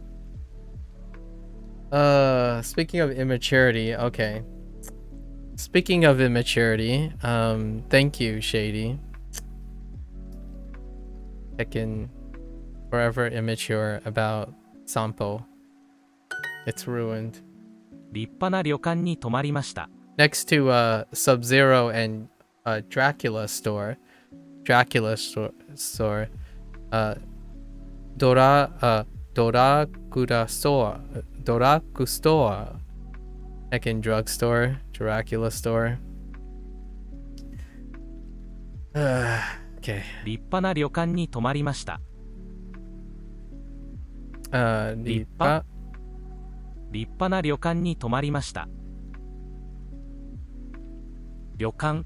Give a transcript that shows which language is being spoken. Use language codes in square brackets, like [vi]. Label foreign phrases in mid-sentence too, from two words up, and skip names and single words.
[en] Speaking of immaturity, okay. Speaking of immaturity, thank you, Shady. Heckin' forever immature about Sampo. It's ruined. [ja] 立派な旅館に泊まりました。 [en] Next to Sub-Zero and Dracula store. Dracula store. Dorakuda store. Doraku store. Heckin' drugstore. Dracula store. Okay. [ja] 立派な旅館に泊まりました。立派な旅館に泊まりました。旅館。